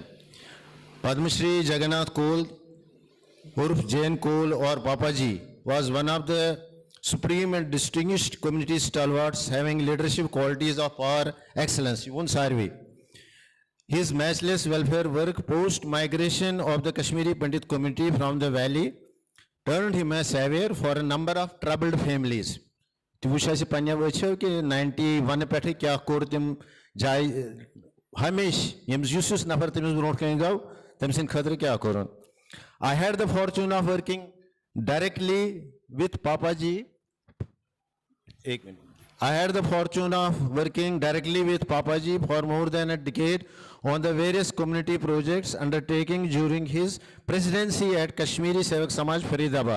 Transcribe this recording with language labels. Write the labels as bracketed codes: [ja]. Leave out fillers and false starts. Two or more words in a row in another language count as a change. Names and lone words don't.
[en] Padma Shree Jagan Nath Kaul, Urf Jain Kaul or Papaji was one of the supreme and distinguished community stalwarts having leadership qualities of power, excellence. You won't survey. His matchless welfare work post-migration of the Kashmiri Pandit community from the valley turned him a savior for a number of troubled families. [ks] तो वो शायद पन्या बच्चों कि 91 पे क्या कोर तम जाय हमेशा यम्स यूसुस नफर तमिस ब्रोट कहीं गाव तमसिन खतर क्या करोन. [en] I had the fortune of working directly with Papaji. I had the fortune of working directly with Papaji for more than a decade on the various community projects undertaken during his presidency at Kashmiri Sewak Samaj, Faridabad.